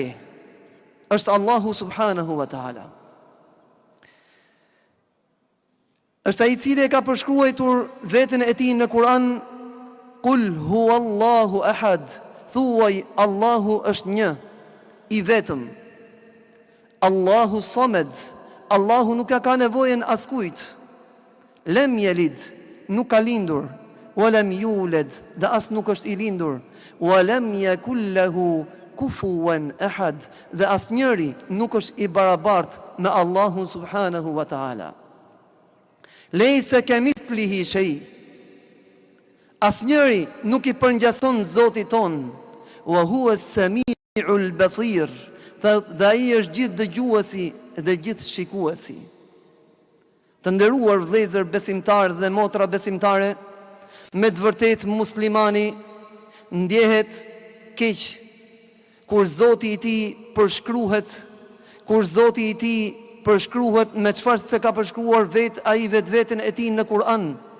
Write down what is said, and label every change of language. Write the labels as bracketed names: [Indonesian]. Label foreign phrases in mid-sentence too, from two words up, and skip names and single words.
[Albanian] Është [Arabic] الله سبحانه وتعالى. [Albanian] Është ai i cili e ka përshkruar veten e tij në Kur'an: [Arabic] قل هو الله أحد. [Albanian] Thuaj Allahu është një, i vetëm. [Arabic] الله الصمد. [Albanian] Allahu nuk ka nevojën askujt. [Arabic] لم يلد, [Albanian] nuk ka lindur. [Arabic] ولم يولد, [Albanian] dhe as nuk është i lindur. [Arabic] ولم يكن له كفوا أحد, [Albanian] dhe as njëri nuk është i barabartë me Allahun [Arabic] سبحانه وتعالى. ليس كمثله شيء. [Albanian] Asnjëri nuk i përngjason Zotit ton. [Arabic] وهو السميع البصير. [Albanian] Dhe ai është gjithë dëgjuesi dhe gjithë shikuesi. Të nderuar vëllezër besimtarë dhe motra besimtare, me të vërtetë muslimani ndjehet keq kur Zoti i tij përshkruhet, kur Zoti i tij përshkruhet me çfarë se ka përshkruar ai vetveten e tij në Kur'an.